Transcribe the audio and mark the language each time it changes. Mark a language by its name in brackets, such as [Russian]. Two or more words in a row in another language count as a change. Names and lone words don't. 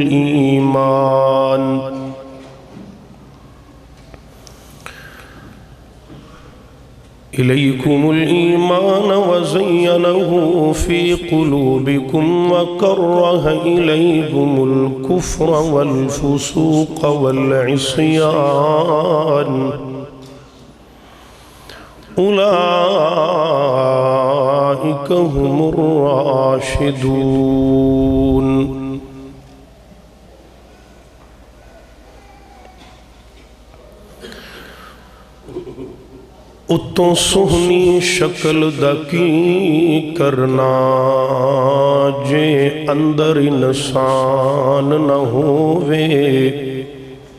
[Arabic] الإيمان وزينه في قلوبكم وكره إليكم الكفر والفسوق والعصيان أولئك هم الراشدون [Punjabi] اتوں سہنی شکل دا کی کرنا جے اندر انسان نہ ہووے